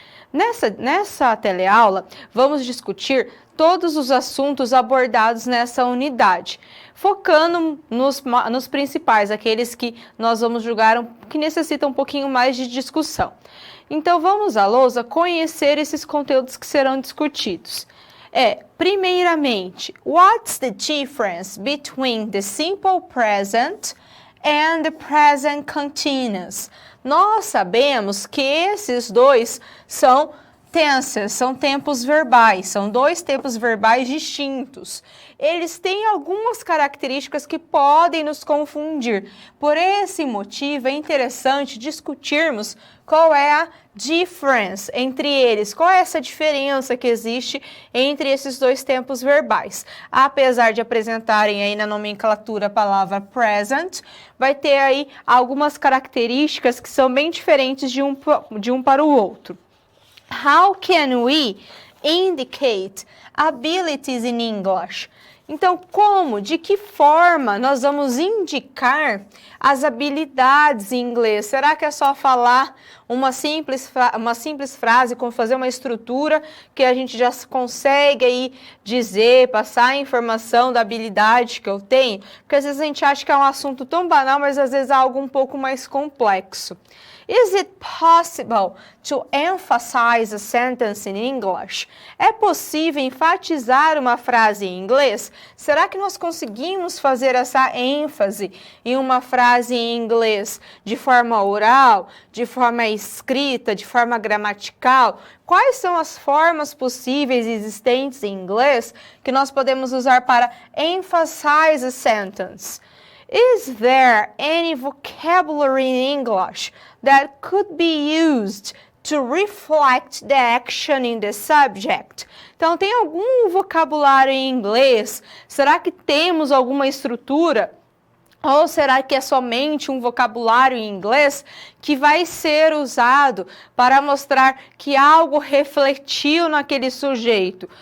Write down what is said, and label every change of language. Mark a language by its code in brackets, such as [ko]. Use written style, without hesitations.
[pt] Nessa teleaula, vamos discutir todos os assuntos abordados nessa unidade, focando nos principais, aqueles que nós vamos julgar que necessitam um pouquinho mais de discussão. Então, vamos à lousa conhecer esses conteúdos que serão discutidos. Primeiramente, [en] what's the difference between the simple present and the present continuous? [pt] Nós sabemos que esses dois são tenses, são tempos verbais, são dois tempos verbais distintos. Eles têm algumas características que podem nos confundir. Por esse motivo, é interessante discutirmos qual é a difference entre eles, qual é essa diferença que existe entre esses dois tempos verbais. Apesar de apresentarem aí na nomenclatura a palavra present, vai ter aí algumas características que são bem diferentes de um para o outro. [en] How can we indicate abilities in English? [pt] Então, de que forma nós vamos indicar as habilidades em inglês? Será que é só falar uma simples frase, como fazer uma estrutura que a gente já consegue aí dizer, passar a informação da habilidade que eu tenho? Porque às vezes a gente acha que é um assunto tão banal, mas às vezes é algo um pouco mais complexo. [en] Is it possible to emphasize a sentence in English? [pt] É possível enfatizar uma frase em inglês? Será que nós conseguimos fazer essa ênfase em uma frase em inglês de forma oral, de forma escrita, de forma gramatical? Quais são as formas possíveis existentes em inglês que nós podemos usar para [en] emphasize a sentence? Is there any vocabulary in English that could be used to reflect the action in the subject? [pt] Então, tem algum vocabulário em inglês? Será que temos alguma estrutura? Ou será que é somente um vocabulário em inglês que vai ser usado para mostrar que algo refletiu naquele sujeito?